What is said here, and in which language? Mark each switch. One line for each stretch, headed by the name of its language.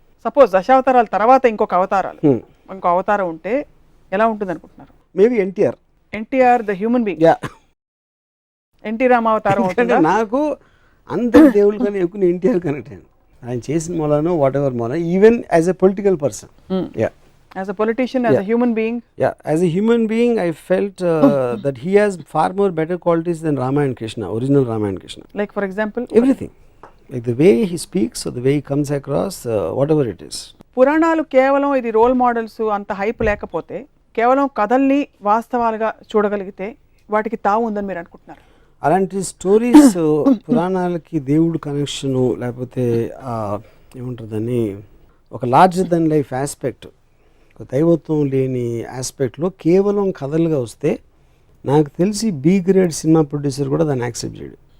Telugu: Suppose దశావతారాల తర్వాత ఇంకో అవతారం ఉంటే ఎలా ఉంటుంది అనుకుంటున్నారు?
English: Maybe NTR.
Telugu: NTR
English: The human being.
Telugu: NT రామావతారం అవుతుందా? నాకు అందరి దేవుళ్ళు కానీ ఎక్కువ ఎన్టీఆర్ కనెక్ట్ అయ్యాను. ఆయన చేసిన మూలానో వాట్ ఎవర్ మూల,
English: Even as a political person, as a politician, as a human being. As a human being I felt that he has far more better qualities than Rama and Krishna, original Rama and Krishna. Like for example, everything, like the way he speaks or the way he comes across, whatever it is.
Telugu: పురాణాలు కేవలం ఇది role models అంత hype లేకపోతే, కేవలం కథల్ని వాస్తవాలుగా చూడగలిగితే వాటికి తావు ఉందని మీరు అనుకుంటున్నారు? అలాంటి స్టోరీస్ పురాణాలకి దేవుడు కనెక్షను లేకపోతే ఏముంటుందని ఒక లార్జర్ దెన్ లైఫ్ ఆస్పెక్ట్, ఒక దైవత్వం లేని ఆస్పెక్ట్లో కేవలం కథలుగా వస్తే నాకు తెలిసి బి గ్రేడ్ సినిమా ప్రొడ్యూసర్ కూడా దాన్ని యాక్సెప్ట్ చేయడు.